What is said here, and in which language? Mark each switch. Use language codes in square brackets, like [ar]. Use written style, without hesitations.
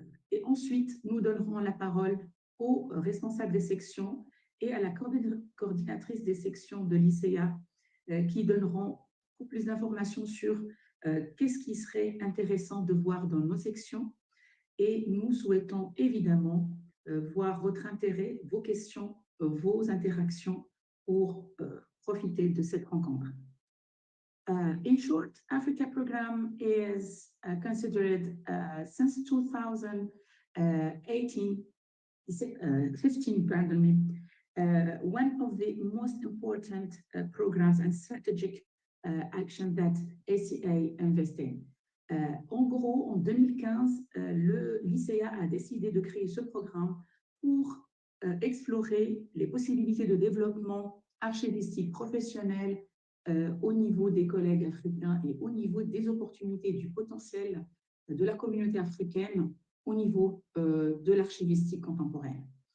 [fr] Et ensuite, nous donnerons la parole aux responsables des sections et à la coordinatrice des sections de l'ICA qui donneront beaucoup plus d'informations sur qu'est-ce qui serait intéressant de voir dans nos sections. Et nous souhaitons évidemment voir votre intérêt, vos questions, vos interactions pour profiter de cette rencontre. [en] In short, Africa program is considered since 2015, pardon me, one of the most important programs and strategic action that ICA invests in. [fr] En gros, en 2015, l'ICA a décidé de créer ce programme pour explorer les possibilités de développement archivistique professionnel au niveau des collègues africains et au niveau des opportunités du potentiel de la communauté africaine au niveau de l'archivistique contemporaine.